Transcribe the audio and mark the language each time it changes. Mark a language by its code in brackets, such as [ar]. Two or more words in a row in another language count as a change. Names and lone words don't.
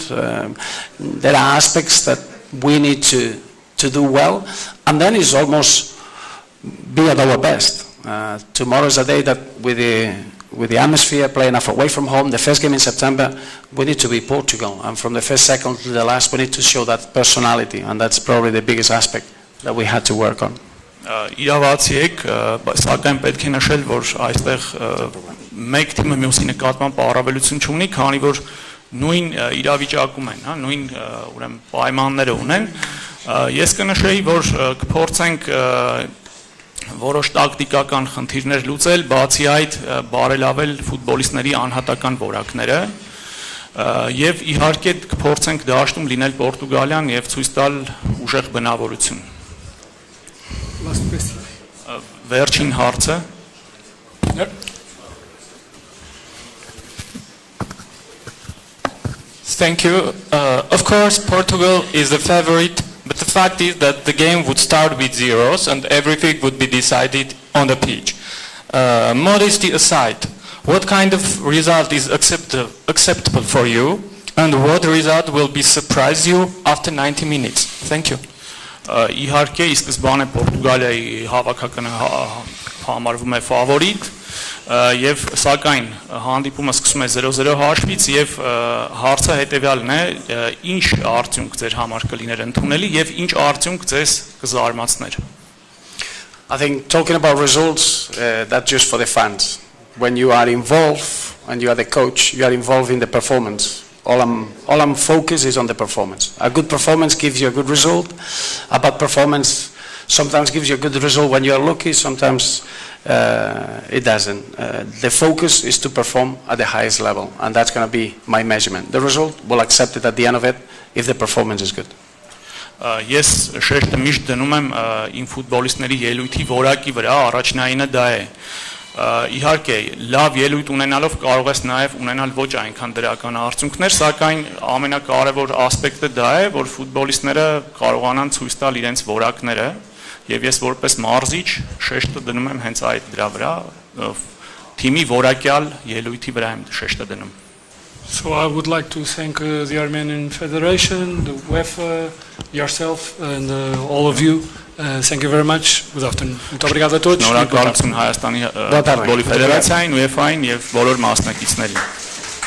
[en] There are aspects that we need to do well, and then it's almost be at our best. Tomorrow is a day that with the atmosphere, playing away from home, the first game in September, we need to be Portugal. And from the first second to the last, we need to show that personality. And that's probably the biggest aspect that we had to work on. [hy] Իրավացի եք, սակայն պետք է նշել, որ այստեղ մեկ թիմը մյուսի նկատմամբ առավելություն չունի, քանի որ նույն իրավիճակում են, նույն ուրեմն պայմանները ունեն։ Ես կնշեի, որ կփորձենք որոշ տակտիկական խնդիրներ լուծել, բացի այդ բարելավել ֆուտբոլիստների անհատական որակները եւ իհարկե կփորձենք դաշտում լինել Պորտուգալիան եւ ցույց տալ ուժեղ բնավորություն։ Վերջին հարցը։ [en] Thank you. Of course, Portugal is the favorite. But the fact is that the game would start with zeros and everything would be decided on the pitch. Modesty aside, what kind of result is acceptable for you and what result will be surprise you after 90 minutes? Thank you. [hy] Իհարկե, ի սկզբանե Պորտուգալիայի հավաքականը համարվում է ֆավորիտ եւ սակայն հանդիպումը սկսում է 0-0 հաշվից եւ հարցը հետեւյալն է, ինչ արդյունք ձեր համար կլիներ ընդունելի եւ ինչ արդյունք ձեզ կզարմացներ։ [en] I think talking about results, that's just for the fans. When you are involved and you are the coach, you are involved in the performance. All I'm focused is on the performance. A good performance gives you a good result. A bad performance sometimes gives you a good result when you are lucky, sometimes it doesn't. The focus is to perform at the highest level, and that's going to be my measurement. The result, we'll accept it at the end of it if the performance is good. [hy] Ես շեշտը միշտ դնում եմ իմ ֆուտբոլիստների ելույթի որակի վրա, առաջնայինը դա է։ Իհարկե, լավ ելույթ ունենալով կարող ես նաև ունենալ ոչ այնքան դրական արդյունքներ, սակայն ամենակարևոր ասպեկտը դա է, որ ֆուտբոլիստները կարողանան ցույց տալ իրենց որակները, եւ ես որպես մարզիչ շեշտը դնում եմ հենց այդ դրա վրա, թիմի որակյալ ելույթի վրա եմ շեշտը դնում։ [en] So I would like to thank the Armenian Federation, the UEFA, yourself, and all of you. Thank you very much. Good afternoon. [hy] Շնորհակալություն Հայաստանի ֆուտբոլի ֆեդերացիային, UEFA-ին եւ բոլոր մասնակիցներին։